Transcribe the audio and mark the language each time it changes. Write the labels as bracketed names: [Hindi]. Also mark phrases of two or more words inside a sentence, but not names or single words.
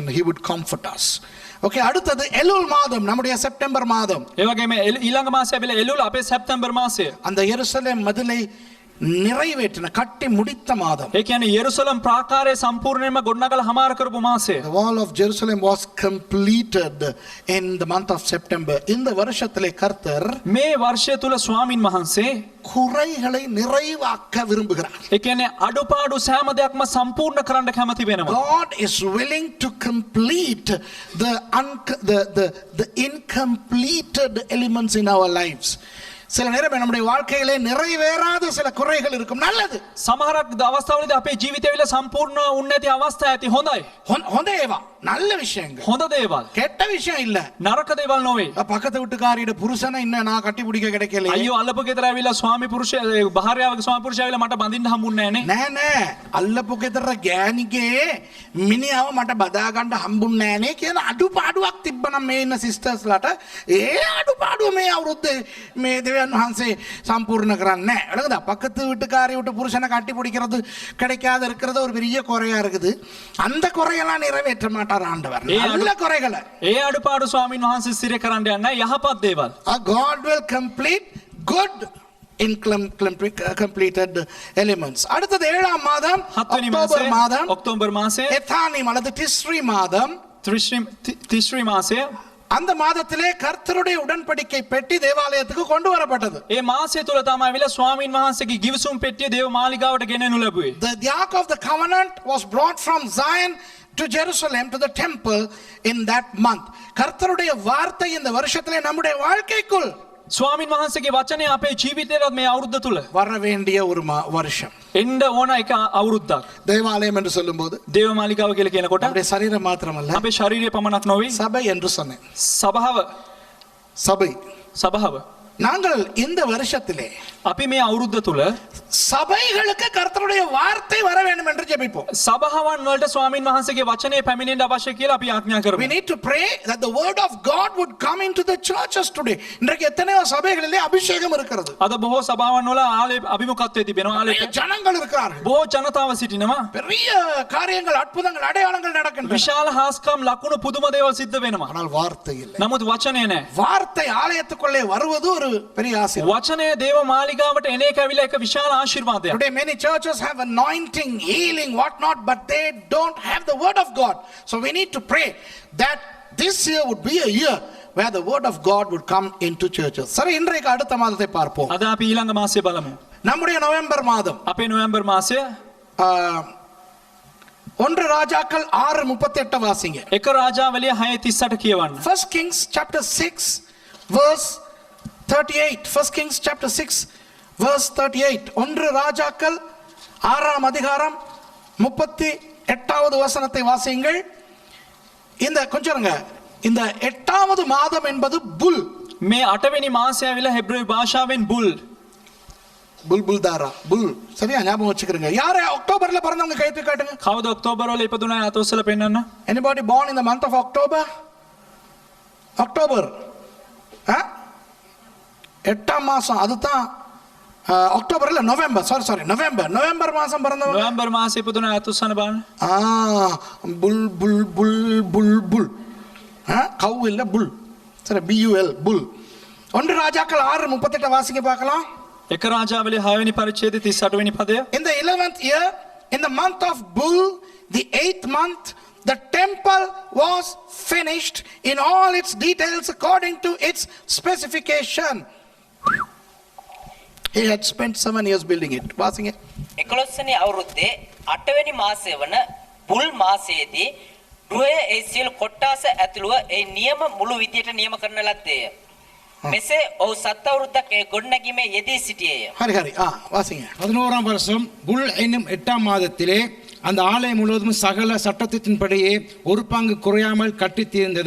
[English] He would comfort us. [Tamil] Okay, அடுத்தது எலுல் மாதம், நம்முடைய செப்டம்பர் மாதம். [Sinhala] ඒ වගේම ඊළඟ මාසය ඇවිල්ලා එළුල් අපේ සැප්තැම්බර් මාසය. [Tamil] அந்த எருசலேம் மதிலை நிறைவேற்றின கட்டி முடித்த மாதம். [Sinhala] ඒ කියන්නේ යෙරුසලම් ප්‍රාකාරය සම්පූර්ණයෙන්ම ගොඩනගලා හමාර කරපු මාසය. [English] The wall of Jerusalem was completed in the month of September. [Tamil] இந்த வருஷத்திலே கர்த்தர் [Sinhala] මේ වර්ෂය තුල ස්වාමින් වහන්සේ [Tamil] குறைகளை நிறைவாக்க விரும்புகிறார். [Sinhala] ඒ කියන්නේ අඩුපාඩු සෑම දෙයක්ම සම්පූර්ණ කරන්න කැමති වෙනවා. [English] God is willing to complete the incompleted elements in our lives. [Tamil] சில நேரம் நம்முடைய வாழ்க்கையிலே நிறைவேறாத சில குறைகள் இருக்கும். நல்லது. [Sinhala] සමහරක් අවස්ථාවලදී අපේ ජීවිතවල සම්පූර්ණ වුන්නේ නැති අවස්ථා ඇති. හොඳයි. හොඳ ඒවා. [Tamil] நல்ல விஷயங்கள். [Sinhala] හොඳ දේවල්. [Tamil] கெட்ட விஷயம் இல்ல. [Sinhala] නරක දේවල් නොවේ. [Tamil] பக்கத்து வீட்டுக்காரியோட புருஷனை இன்னும் நான் கட்டி பிடிக்க கிடைக்கல. [Sinhala] අයියෝ අල්ලපු ගෙදර ඇවිල්ලා ස්වාමි පුරුෂය භාර්යාවගේ ස්වාමි පුරුෂය ඇවිල්ලා මට බඳින්න හම්බුන්නේ නැහනේ. නෑ අල්ලපු ගෙදර ගෑණිගේ මිනිහව මට බදා ගන්න හම්බුන්නේ නැහනේ කියන අඩුපාඩුවක් තිබ්බනම් මේ ඉන්න සිස්ටර්ස්ලාට ඒ අඩුපාඩුව මේ අවුරුද්දේ මේ தேவன் வහන්සේ சம்பூர்ண කරන්නේ නැහැ. [Tamil] அழகுதா பக்கத்து வீட்டுக்காரி விட்டு புருஷனை கட்டி பிடிக்கிறது கிடைக்காத இருக்கிறது ஒரு பெரிய குறையா இருக்குது. அந்த குறையெல்லாம் நிறைவேற்ற மாட்டார் ஆண்டவர். நல்ல குறைகளை [Sinhala] ඒ අඩුපාඩු ස්වාමින් වහන්සේ සිර කරන්න යන්නේ යහපත් දේවල්. [English] God will complete good completed elements. [Tamil] அடுத்தது 7ஆம் மாதம் அக்டோபர் மாதம். [Sinhala] ඔක්තෝබර් මාසය. [Tamil] எத்தானிம் அல்லது திஸ்ரி மாதம். [Sinhala] තිස්රි මාසය. [Tamil] அந்த மாதத்திலே கர்த்தருடைய உடன்படிக்கை பெட்டி தேவாலயத்துக்கு கொண்டு வரப்பட்டது. [Sinhala] ඒ මාසය තුල තමයි ඇවිල්ලා ස්වාමින් වහන්සේගේ ගිවිසුම් පෙට්ටිය දේව මාලිගාවට ගෙනෙනු ලැබුවේ. [English] The ark of the covenant was brought from Zion to Jerusalem to the temple in that month. [Tamil] கர்த்தருடைய வார்த்தை இந்த வருஷத்திலே நம்முடைய வாழ்க்கைக்குள் [Sinhala] ස්වාමින් වහන්සේගේ වචනය අපේ ජීවිතේට මේ අවුරුද්ද තුල [Tamil] வர வேண்டிய ஒரு வருஷம். [Sinhala] එන්න ඕන එක අවුරුද්දක්. [Tamil] தேவாலயம் என்று சொல்லும்போது [Sinhala] දේව මාලිගාව කියලා කියනකොට [Tamil] நம்முடைய சரீரம் மாத்திரமல்ல, [Sinhala] අපේ ශරීරය පමණක් නොවේ. [Tamil] சபை என்று சொன்னேன். [Sinhala] සභාව [Tamil] நாங்கள் இந்த வருஷத்திலே [Sinhala] අපි මේ අවුරුද්ද තුල [Tamil] சபைகளுக்கு கர்த்தருடைய வார்த்தை வர வேண்டும் என்று ஜெபிப்போம். [Sinhala] සභාවන් වලට ස්වාමින් වහන්සේගේ වචනේ පැමිණෙන්න අවශ්‍ය කියලා අපි ආඥා කරමු. [English] We need to pray that the word of God would come into the churches today. [Tamil] இன்றைக்கு எத்தனையோ சபைகளிலே அபிஷேகம் இருக்கிறது. [Sinhala] අද බොහෝ සභාවන් වල ආලේ අභිමුඛත්වයේ තිබෙනවා. ආලේ [Tamil] ஜனங்கள் இருக்கிறார்கள். [Sinhala] බොහෝ ජනතාව සිටිනවා. [Tamil] பெரிய காரியங்கள், அற்புதங்கள், அடையாளங்கள் நடக்கின்றன. [Sinhala] විශාල හාස්කම් ලකුණු පුදුම දේවල් සිද්ධ වෙනවා. [Tamil] ஆனால் வார்த்தை இல்லை. [Sinhala] නමුත් වචනේ නැහැ. [Tamil] வார்த்தை ஆலயத்துக்குள்ளே வருவது ஒரு பெரிய ஆசீர்வாதம். [Sinhala] වචනේ දේව මාලිගාවට එන එක ඇවිල්ලා එක විශාල ආශිර්වාදයක්. [English] Today many churches have anointing, healing, what not, but they don't have the word of God. So we need to pray that this year would be a year where the word of God would come into churches. [Tamil] சரி, இன்றைக்கு அடுத்த மாதத்தை பார்ப்போம். [Sinhala] අද අපි ඊළඟ මාසය බලමු. [Tamil] நம்முடைய நவம்பர் மாதம். [Sinhala] අපේ නොවැම්බර් මාසය [Tamil] ஒன்று ராஜாக்கள் 6:38 வாசிங்க. [Sinhala] එක රාජාවලිය 6:38 කියවන්න. [English] 1 Kings chapter 6 verse 38. 1 Kings chapter 6 verse 38. [Tamil] ஒன்று ராஜாக்கள் 6ஆம் அதிகாரம் 38வது வசனத்தை வாசியுங்கள். இந்த கொஞ்சம்ங்க, இந்த 8வது மாதம் என்பது புல். [Sinhala] මේ 8වෙනි මාසය ඇවිල්ලා හෙබ්‍රේව භාෂාවෙන් බුල්. [Tamil] புல் தாரா புல். சரியா ஞாபகம் வச்சுக்கிறீங்க. யாரு அக்டோபர்ல பிறந்தவங்க கை தூக்கி காட்டுங்க. [Sinhala] කවුද ඔක්තෝබර් වල ඉපදුනා අතොස්සල පෙන්නන්න? [English] Anybody born in the month of October? [Tamil] அக்டோபர் 8ஆம் மாசம், அதுதான் அக்டோபர் இல்ல நவம்பர், சாரி நவம்பர் மாசம் பிறந்தவங்க. [Sinhala] නොවැම්බර් මාසෙ ඉපදුනා අතොස්සන බලන්න. [Tamil] புல் புல் புல் புல் புல். கவ் இல்ல புல். சரி BUL புல். ஒன்று ராஜாக்கள் 6:38 வாசிக்க பார்க்கலாம். [Sinhala] එක රාජාවලිය 6 වෙනි පරිච්ඡේදයේ 38 වෙනි පදය. [English] In the 11th year, in the month of Bull, the 8th month, the temple was finished in all its details according to its specification. He had spent 7 years building it. [Tamil] வாசிங்க. [Sinhala] 11 අවුරුද්දේ 8 වෙනි මාසය වන බුල් මාසයේදී ගෘහය ඒ සියලු කොට්ටාස ඇතුළුව ඒ නියම මුළු විදියට නියම කරන ලද්දේය. මෙසේ ඔහු 7 අවුරුද්දක් ඒ ගොඩනැගීමේ යෙදී සිටියේය. [Tamil] ஹரி வாசிங்க. 11ஆம் வருஷம் புல் என்னும் 8ஆம் மாதத்திலே அந்த ஆலயம் முழுவதும் சகல சட்டத்தின்படியே ஒரு பங்கு குறையாமல் கட்டி தீர்ந்தது.